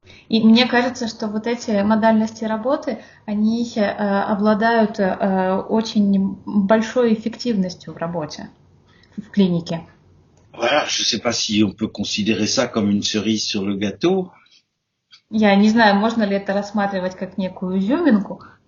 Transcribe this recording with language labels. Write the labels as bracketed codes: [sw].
[ru] И мне кажется, что вот эти модальности работы, они обладают очень большой эффективностью в работе, в клинике. [fr] Voilà, je ne sais pas si on peut considérer ça comme une cerise sur le gâteau. [ru] Я не знаю, можно ли это рассматривать как некую изюминку.